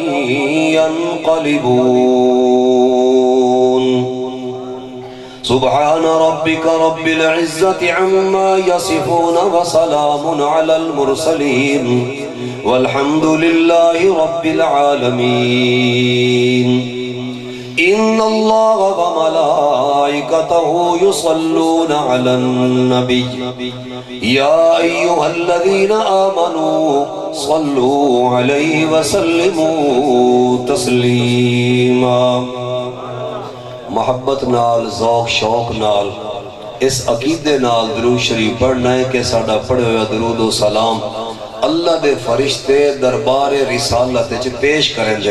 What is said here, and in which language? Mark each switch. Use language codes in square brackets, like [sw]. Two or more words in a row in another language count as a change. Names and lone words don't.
[ar] يَنْقَلِبُونَ سبحان ربك رب العزة عما يصفون وسلام على المرسلين والحمد لله رب العالمين إن الله وملائكته يصلون على النبي يا أيها الذين آمنوا صلوا عليه وسلموا تسليما [pa] محبت نال ذوق شوق نال اس عقیدے نال درود شریف پڑھنا ہے کہ ساڈا پڑھے ہویا درود و سلام اللہ دے فرشتے دربار رسالت وچ پیش کریں دن